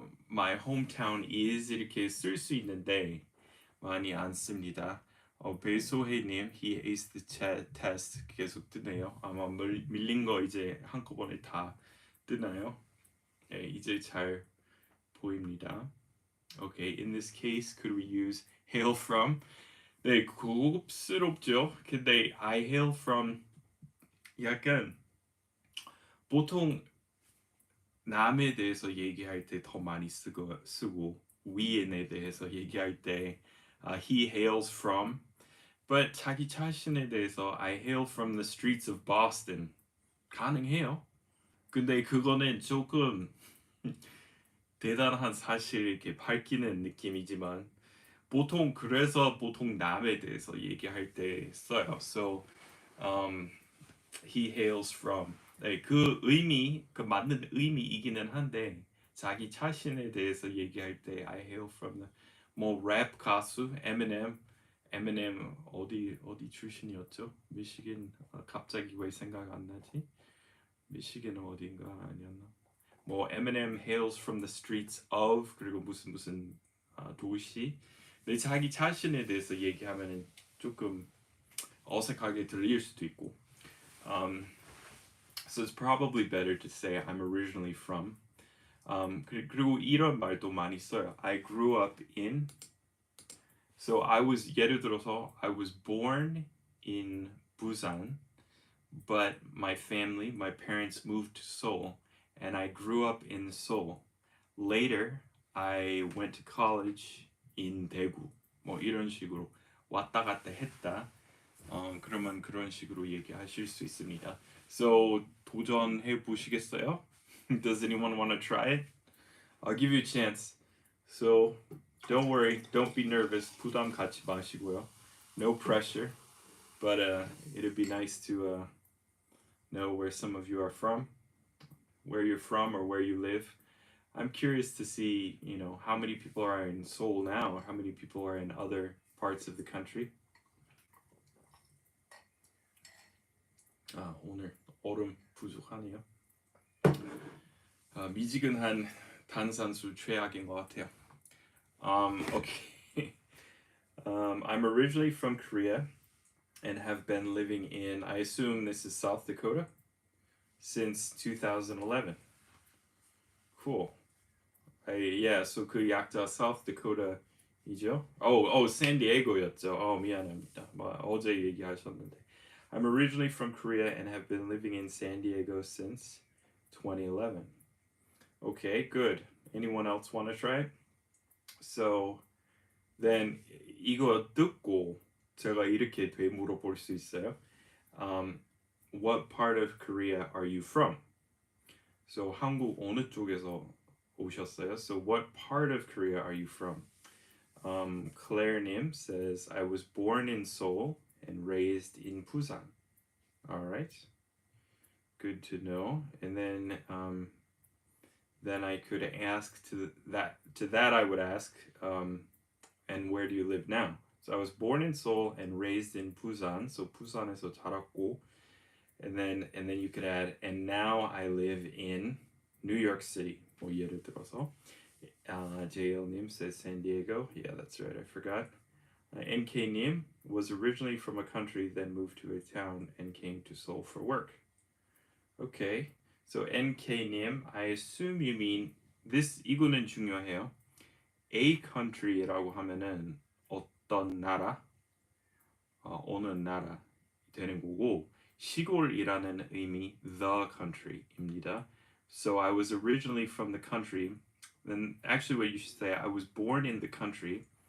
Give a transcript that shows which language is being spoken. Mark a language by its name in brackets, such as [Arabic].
[English] My hometown is [Korean] 이렇게 쓸 수 있는데 많이 안 씁니다. 배소혜님, [English] he aced the test [Korean] 계속 뜨네요. 아마 밀린 거 이제 한꺼번에 다 뜨나요? 네, 이제 잘 보입니다. [English] Okay, in this case, could we use hail from? [Korean] 네, 고급스럽죠. 근데 [English] I hail from [Korean] 약간 보통 남에 대해서 얘기할 때 더 많이 쓰고 위인에 대해서 얘기할 때 [English] he hails from, but [Korean] 자기 자신에 대해서 [English] I hail from the streets of Boston [Korean] 가능해요. 근데 그거는 조금 대단한 사실 이렇게 밝히는 느낌이지만 그래서 보통 남에 대해서 얘기할 때 써요. [English] So he hails from. [Korean] 네, 그 의미, 그 맞는 의미이기는 한데 자기 자신에 대해서 얘기할 때 [English] I hail from the [Korean] 랩 가수 Eminem 어디 출신이었죠? 미시간 갑자기 왜 생각 안 나지? 미시간 어딘가 아니었나? [English] Eminem hails from the streets of [Korean] 그리고 무슨 도시. 근데 자기 자신에 대해서 얘기하면은 조금 어색하게 들릴 수도 있고. [English] So it's probably better to say I'm originally from. [Korean] 그리고 이런 말도 많이 써요. [English] I grew up in. So [Korean] 예를 들어서 [English] I was born in Busan, but my parents moved to Seoul, and I grew up in Seoul. Later, I went to college in 대구. [Korean] 이런 식으로 왔다 갔다 했다. 그러면 그런 식으로 얘기하실 수 있습니다. So 도전해 보시겠어요? [English] Does anyone want to try it? I'll give you a chance. So don't worry, don't be nervous. [Korean] 부담 갖지 마시고요. [English] No pressure, but it'd be nice to know where some of you are from, where you're from, or where you live. I'm curious to see, how many people are in Seoul now, or how many people are in other parts of the country. [Korean] 오늘 얼음 부족하네요. 미지근한 탄산수 최악인 것 같아요. [English] Okay. I'm originally from Korea and have been living in, I assume this is South Dakota, since 2011. Cool. Yeah, so [Korean] 그 약자 South Dakota이죠? 샌디에고였죠. 미안합니다. 어제 얘기하셨는데. [English] I'm originally from Korea and have been living in San Diego since 2011. Okay, good. Anyone else want to try? [Korean] So then 이거 듣고 제가 이렇게 되물어볼 수 있어요. [English] What part of Korea are you from? [Korean] So 한국 어느 쪽에서 오셨어요? [English] So what part of Korea are you from? Claire Nim says I was born in Seoul and raised in Busan. All right, good to know. And then I could ask to that I would ask, and where do you live now? So I was born in Seoul and raised in Busan. So [Korean] 부산에서 자랐고, [English] and then you could add, and now I live in New York City. [Korean] 예를 들어서, [English] JL님 says San Diego. Yeah, that's right. I forgot. NK님 was originally from a country, then moved to a town and came to Seoul for work. Okay. So NK님, I assume you mean this. [Korean] 이거는 중요해요. A country라고 하면은 어떤 나라, 어느 나라 되는 거고 시골이라는 의미 the country입니다. [English] So I was originally from the country. Then actually what you should say I was born in the country.